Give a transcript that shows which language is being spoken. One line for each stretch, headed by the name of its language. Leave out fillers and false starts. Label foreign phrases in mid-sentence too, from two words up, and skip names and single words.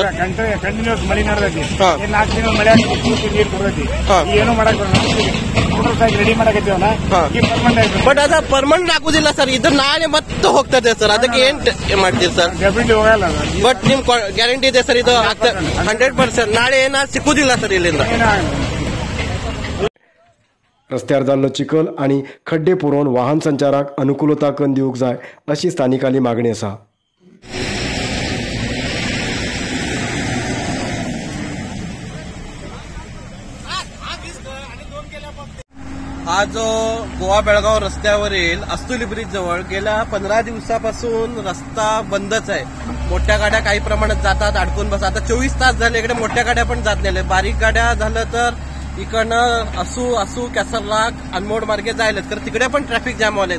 Kannada: ಕಂಟಿನ್ಯೂಸ್ ಮಳೆ ನಡೆದೈತಿ, 4 ದಿನ ಮಳೆ ನೀರು ಕೊಡೈತಿ, ಏನು ಮಾಡಕ್ ರೆಡಿ ಮಾಡಕತ್ತೀವಲ್ಲ ಈ ಪರ್ಮನೆಂಟ್। ಬಟ್ ಅದ ಪರ್ಮನೆಂಟ್ ಆಗುದಿಲ್ಲ ಸರ್, ಇದು ನಾಳೆ ಮತ್ತೆ ಹೋಗ್ತದೆ ಸರ್, ಅದಕ್ಕೆ ಏನ್ ಮಾಡ್ತೀರಿ ಸರ್? ಡೆಫಿನೆಟ್ಲಿ ಹೋಗಲ್ಲ। ಬಟ್ ನಿಮ್ ಗ್ಯಾರಂಟಿ ಇದೆ ಸರ್ ಇದು 100%? ನಾಳೆ ಏನಾದ್ರು ಸಿಕ್ಕುದಿಲ್ಲ ಸರ್ ಇಲ್ಲಿಂದ?
Konkani: रस्त्यार जाल्लो चिखल आणि खड्डे पुरोवन वाहन संचाराक अनुकूलता करून दिवूंक जाय अशी स्थानिकांची मागणी आसा।
Marathi: आज गोवा बेळगाव रस्त्यावरील अस्तुली ब्रिज जवळ गेल्या 15 दिवसापासून रस्ता बंदच आहे। मोठ्या गाड्या काही प्रमाणात जातात, अडकून बसतात। आता 24 तास झाले, इकडे मोठ्या गाड्या पण जात नाही, बारीक गाड्या झालं तर इकडनं असू कॅसरलाक अनमोड मार्गे जायलेत, तर तिकडे पण ट्रॅफिक जाम व्हायलेत।